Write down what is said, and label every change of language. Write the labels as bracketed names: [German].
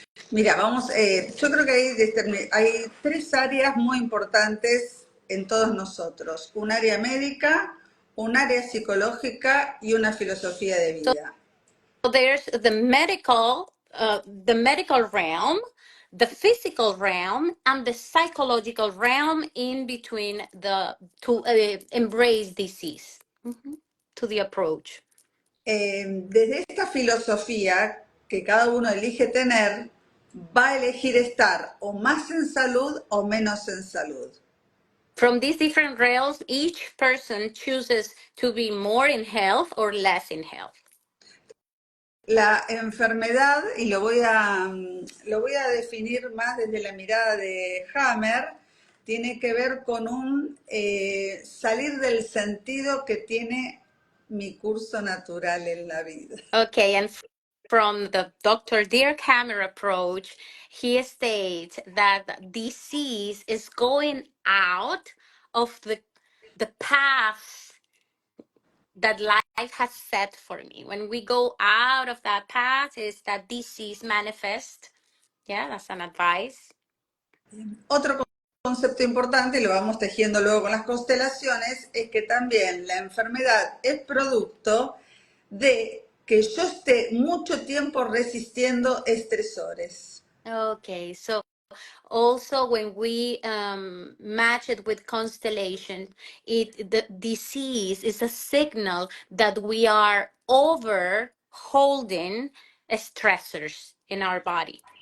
[Spanish] Mira, vamos, yo creo que hay tres áreas muy importantes en todos nosotros. Un área médica, un área psicológica y una filosofía de [English] So [Spanish] vida. [English] there's the medical realm, the physical realm, and the psychological realm in between the to embrace disease. Mhm. To the approach. [Spanish] Desde esta filosofía que cada uno elige tener, va a elegir estar o más en salud o menos en salud. [English] From these different realms, each person chooses to be more in health or less in health. [Spanish] La enfermedad, y lo voy a definir más desde la mirada de Hammer, tiene que ver con un salir del sentido que tiene mi curso natural en la vida. [English] Okay, and from the Dr. Dirk Hammer approach, he states that disease is going out of the path that life has set for me. When we go out of that path, is that disease manifest. Yeah, that's an advice. [Spanish] Otro concepto importante, y lo vamos tejiendo luego con las constelaciones, es que también la enfermedad es producto de que yo esté mucho tiempo resistiendo estresores. [English] Okay, so also when we match it with constellation, the disease is a signal that we are over holding stressors in our body.